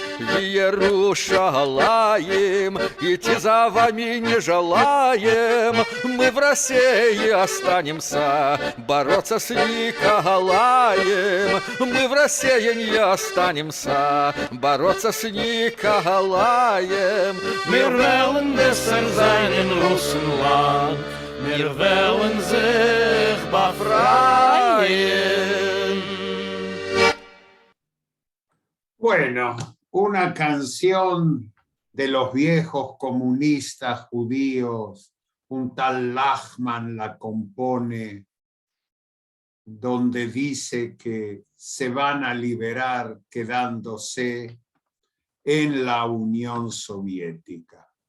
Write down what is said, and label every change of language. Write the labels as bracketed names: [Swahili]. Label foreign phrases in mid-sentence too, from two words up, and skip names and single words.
[Russian] В Иерушалаим идти за вами не желаем, мы в России останемся бороться с Николаем, мы в России не останемся бороться с Николаем. [German] Wir wollen besser sein in Russland, wir wollen sich befreien. [Spanish] Bueno, una canción de los viejos comunistas judíos, un tal Lachman la compone, donde dice que se van a liberar quedándose en la Unión Soviética.